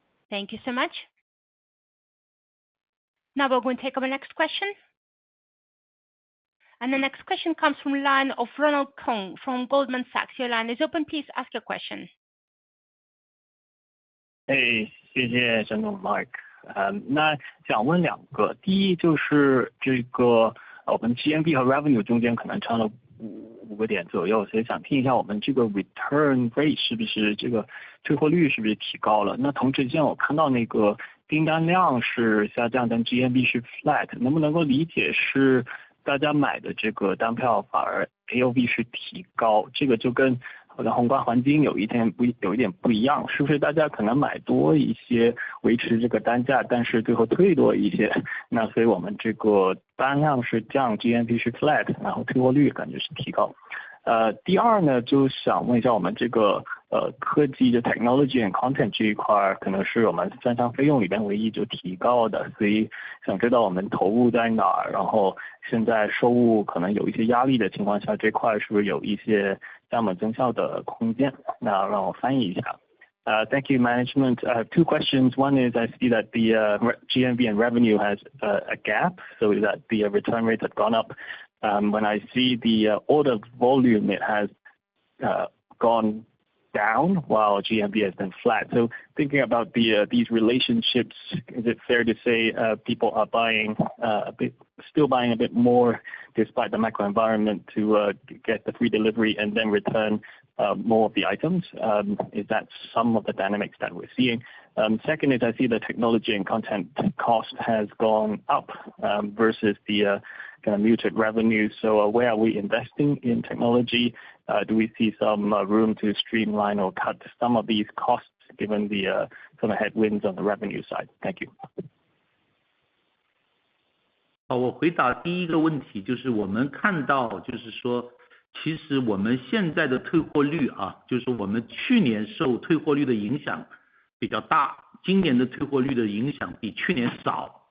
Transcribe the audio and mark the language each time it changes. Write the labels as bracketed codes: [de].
[en] Thank you so much. Now we're going to take our next question. And the next question comes from the line of Ronald Kong from Goldman Sachs. Your line is open. Please ask your question. [zh] 谢谢沈总 Mark。那想问两个，第一就是这个我们 GMV 和 Revenue 中间可能差了5个点左右，所以想听一下我们这个 Return Rate 是不是这个退货率是不是提高了？那同时间我看到那个订单量是下降，但 GMV 是 flat， 能不能够理解是大家买的这个单票反而 AOV 是提高？这个就跟好像宏观环境有一点不一样，是不是大家可能买多一些维持这个单价，但是最后退多一些，那所以我们这个单量是降 GMV 是 flat， 然后退货率感觉是提高。第二呢，就想问一下我们这个科技的 technology and content 这一块，可能是我们专项费用里边唯一就提高的，所以想知道我们投入在哪儿，然后现在收入可能有一些压力的情况下，这块是不是有一些降本增效的空间？那让我翻译一下。 [en] Thank you, management. I have two questions. One is I see that the GMV and revenue has a gap, so that the return rate has gone up. When I see the order volume, it has gone down while GMV has been flat. So thinking about these relationships, is it fair to say people are buying still buying a bit more despite the macro environment to get the free delivery and then return more of the items? Is that some of the dynamics that we're seeing? Second is I see the technology and content cost has gone up versus the kind of muted revenue. So where are we investing in technology? Do we see some room to streamline or cut some of these costs given the kind of headwinds on the revenue side? Thank you. [zh] 我回答第一个问题，就是我们看到，就是说，其实我们现在的退货率啊，就是我们去年受退货率的影响比较大，今年的退货率的影响比去年少。